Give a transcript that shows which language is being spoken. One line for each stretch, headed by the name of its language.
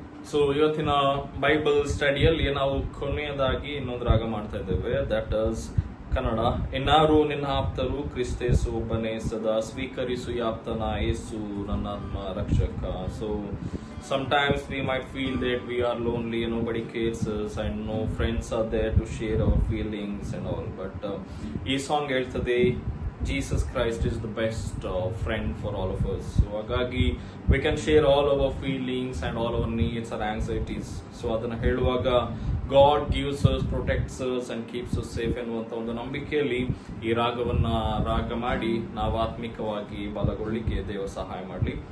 Kannada: So ಇವತ್ತಿನ Bible ಸ್ಟಡಿಯಲ್ಲಿ ನಾವು ಕೊನೆಯದಾಗಿ ಇನ್ನೊಂದು ರಾಗ ಮಾಡ್ತಾ ಇದ್ದೇವೆ,
English: That is Kannada.
Kannada: ಇನ್ನಾರು ನಿನ್ನ ಆಪ್ತರು ಕ್ರಿಸ್ತೇಸು ಒಬ್ಬನೇ ಸದಾ ಸ್ವೀಕರಿಸು ಯಾಪ್ತನ ಯೇಸು ನನ್ನಾತ್ಮ ರಕ್ಷಕ.
English: so sometimes we might feel that we are lonely, nobody cares us and no friends are there to share our feelings and all, but
Kannada: ಈ ಸಾಂಗ್ ಹೇಳ್ತದೆ
English: Jesus Christ is the best friend for all of us. So ಹಾಗಾಗಿ we can share all our feelings and all our needs or anxieties.
Kannada: So ಅದನ್ನ ಹೇಳುವಾಗ
English: God gives us, protects us and keeps us safe
Kannada: ಎನ್ನುವಂತ ಒಂದು ನಂಬಿಕೆಯಲ್ಲಿ ಈ ರಾಗವನ್ನ ರಾಗ ಮಾಡಿ ನಾವು ಆತ್ಮಿಕವಾಗಿ ಬಲಗೊಳ್ಳಿಕ್ಕೆ ದೇವ ಸಹಾಯ ಮಾಡಲಿ.